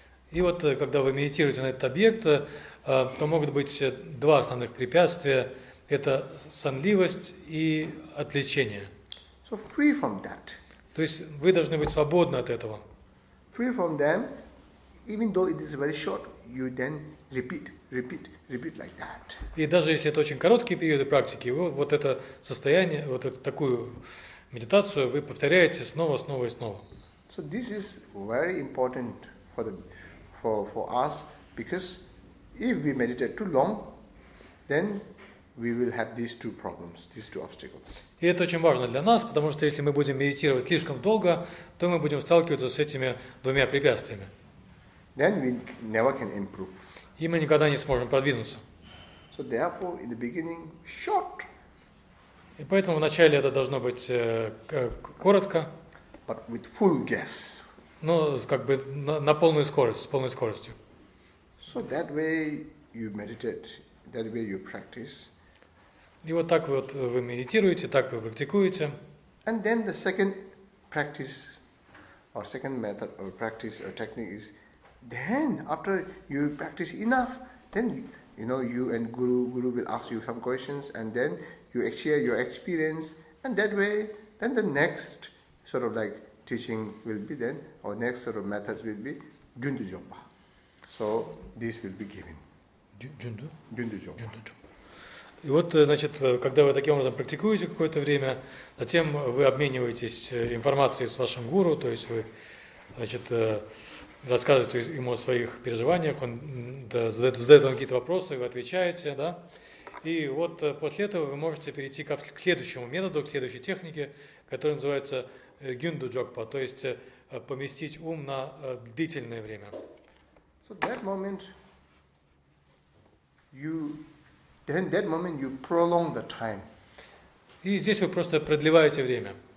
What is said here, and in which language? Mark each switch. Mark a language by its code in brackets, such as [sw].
[ru] И вот, когда вы медитируете на этот объект, то могут быть два основных препятствия. Это сонливость и отвлечение. [en] So free from that. [ru] То есть вы должны быть свободны от этого. [en] Free from them, even though it is very short, you then repeat like that. [ru] И даже если это очень короткие периоды практики, вы вот это состояние, вот эту такую медитацию вы повторяете снова и снова. [en] So this is very important for us, because if we meditate too long, then we will have these two problems, these two obstacles. [ru] И это очень важно для нас, потому что если мы будем медитировать слишком долго, то мы будем сталкиваться с этими двумя препятствиями. [en] Then we never can improve. [ru] И мы никогда не сможем продвинуться. [en] So therefore, in the beginning, short. [ru] И поэтому вначале это должно быть коротко, [en] but with full gas. [ru] Но как бы на полную скорость, с полной скоростью. [en] So that way you meditate, that way you practice. [ru] И вот так вот вы медитируете, так вы практикуете. [en] And then the second practice, or second method or practice or technique is, then after you practice enough, then you and Guru will ask you some questions, and then you share your experience, and that way, then the next sort of like teaching will be then, or next sort of methods will be Gyundu Jokpa. So this will be given. Gyundu Jokpa. [ru] И вот, значит, когда вы таким образом практикуете какое-то время, затем вы обмениваетесь информацией с вашим гуру, то есть вы, значит, рассказываете ему о своих переживаниях, он задает вам какие-то вопросы, вы отвечаете, да. И вот после этого вы можете перейти к следующему методу, к следующей технике, которая называется Gyundu Jokpa, то есть поместить ум на длительное время. [en] So that moment you prolong the time. [ru] И здесь вы просто продлеваете время.